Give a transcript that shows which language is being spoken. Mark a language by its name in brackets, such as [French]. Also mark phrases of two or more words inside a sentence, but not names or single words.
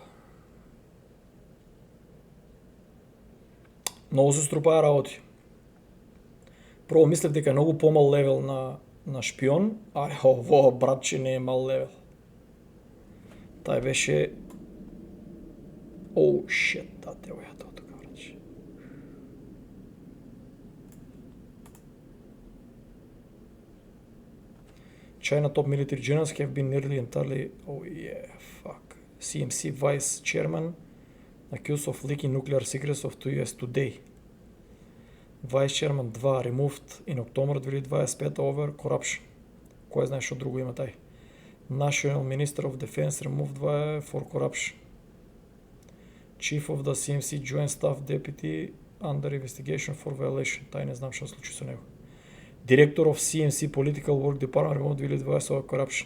[Macedonian] Многу се струпаа работи. Прво мислев дека е многу помал левел на шпион, а ово, братче, не е мал левел. Тај беше... Оу, шет, тате, ја тоа тука, братче. [English] China top military generals have been nearly entirely... Oh yeah, fuck. CMC vice chairman accused of leaking nuclear secrets of the US today. Vice chairman 2 removed in October 2025 over corruption. [Macedonian] Кој знае што друго има тај? [English] National Minister of Defense removed for corruption. Chief of the CMC Joint Staff Deputy under investigation for violation. [Macedonian] Тај не знам што случи со него. [English] Director of CMC Political Work Department removed 2020 for corruption.